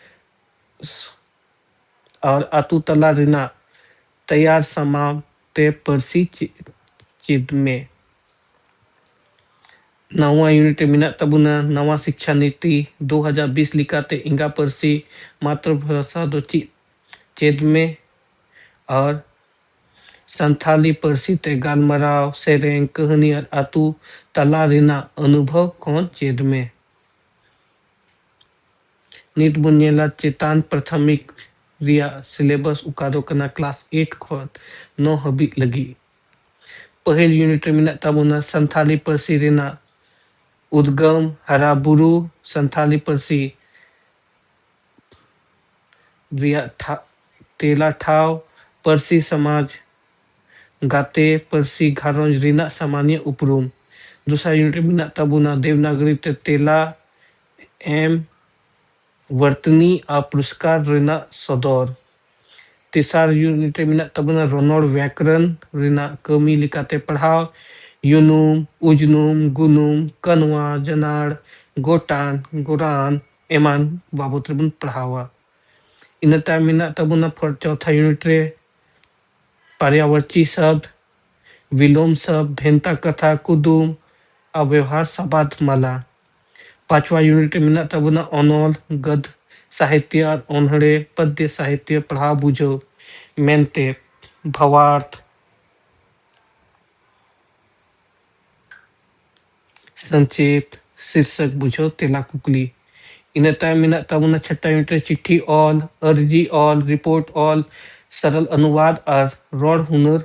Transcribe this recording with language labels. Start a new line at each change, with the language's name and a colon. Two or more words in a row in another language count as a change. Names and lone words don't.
Santali: और आतु तला रेना तैयार समाम ते परसी चिद में नवा यूनिट मिना तबुना नवा शिक्षा नीति 2020 लिखाते इंगा परसी मातृभाषा दो चेद में और संथाली परसी ते गालमराव सेरेंग कहानी और आतु तला रेना अनुभव कौन चेद में नित बुनियला चेतान प्राथमिक रिया सिलेबस उकादो कना क्लास 8 खो 9 हबी लगी पहल यूनिट मिना तबुना संथाली परसी रेना उद्गम हराबुरु संथाली परसी रिया तेला ठाव परसी समाज गाते परसी घारोंज रीना सामान्य उपरुम दूसरा यूनिट मिना तबुना देवनागरी ते तेला एम वर्तनी आ पुरस्कार रीना सदौर तीसरा यूनिट मिना तबुना रोनोड़ व्याकरण रीना कमी लिखाते पढ़ाव यूनुम उजनुम गुनुम कनवा जनाड़ गोटान गोरान एमान बाबत रिबन पढ़ावा इन टाइम मिना तबुना चौथा यूनिट रे
Hindi: पर्यावर्ची शब्द विलोम शब्द
Santali: भेंता कथा कुदुम अव्यवहार सबाद माला पांचवा यूनिट मिना तबुना अनोल गद साहित्य और ओन्हड़े पद्य साहित्य पढ़ा बुझो मेनते भवार्थ संक्षेप शीर्षक बुझो तेला कुकली इन टाइम मिना तबुना छठा यूनिट चिट्ठी ऑल अर्जी ऑल रिपोर्ट ऑल सरल अनुवाद और रोड हुनर